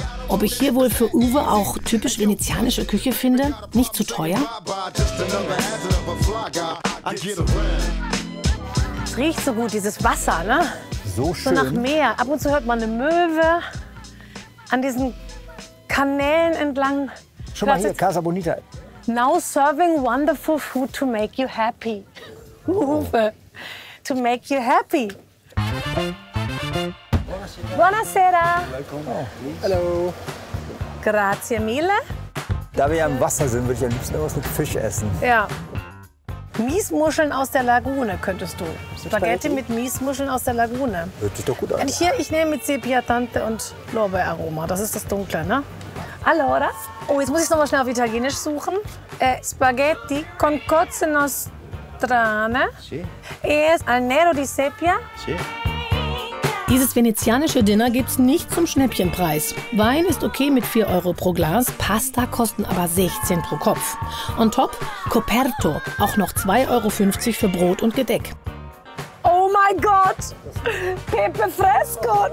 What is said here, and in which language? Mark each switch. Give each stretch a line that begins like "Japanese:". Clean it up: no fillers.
German: Ob ich hier wohl für Uwe auch typisch venezianische Küche finde? Nicht zu teuer? Es riecht so gut, dieses Wasser, ne? So So schön. nach Meer. Ab und zu hört man eine Möwe an diesen Kanälen entlang. Schon mal hier, Casa Bonita.
English: Now serving wonderful food to make you happy. Uwe, to make you happy.
Italian: Buonasera.
German: Hallo.
Italian: Grazie mille.
German: Da wir ja im Wasser sind, würde ich am liebsten irgendwas mit Fisch essen. Ja. Miesmuscheln aus der Lagune könntest du. Spaghetti mit Miesmuscheln aus der Lagune. Hört sich doch gut an. Und hier, ich nehme mit Sepia Tante und Lorbeeraroma. Das ist das Dunkle, ne? Allora. Oh, jetzt muss ich noch mal schnell auf Italienisch suchen.
Italian: Spaghetti con cozze nostrane. Sì. Es al nero di sepia. Sì.
German: Dieses venezianische Dinner gibt's nicht zum Schnäppchenpreis. Wein ist okay mit 4 € pro Glas, Pasta kosten aber 16 pro Kopf. On top Coperto, auch noch 2,50 € für Brot und Gedeck. Oh mein Gott! Pepe Fresco!